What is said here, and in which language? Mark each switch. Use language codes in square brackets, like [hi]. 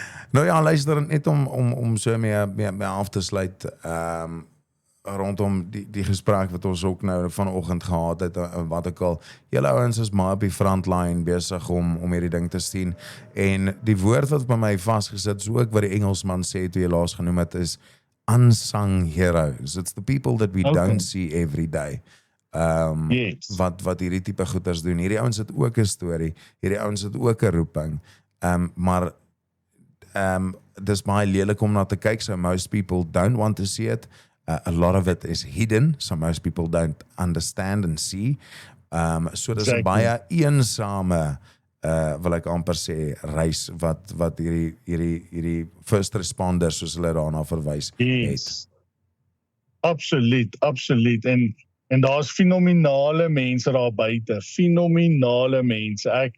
[af] Nou ja, luister net om so mee af te sluit rondom die gesprek wat ons ook nou vanoggend gehad het, wat ek al, julle ouens is maar op die frontline besig om hierdie ding te sien, en die woord wat by my vasgesit is ook wat die Engelsman sê toe jy laas genoem het, is [en] unsung heroes. It's the people that we don't see every day. Yes. [af] Wat hierdie tipe goeders doen. Hierdie ouens het ook 'n storie, hierdie ouens het ook 'n roeping, maar dis baie lelik om na te kyk, [en] so most people don't want to see it. A lot of it is hidden, so most people don't understand and see. [af] So dis 'n baie eensame, wil ek amper sê, reis wat hierdie first responders, soos hulle daarna verwys, het. Absoluut. En daar's fenominale mense daar buite, fenominale mense.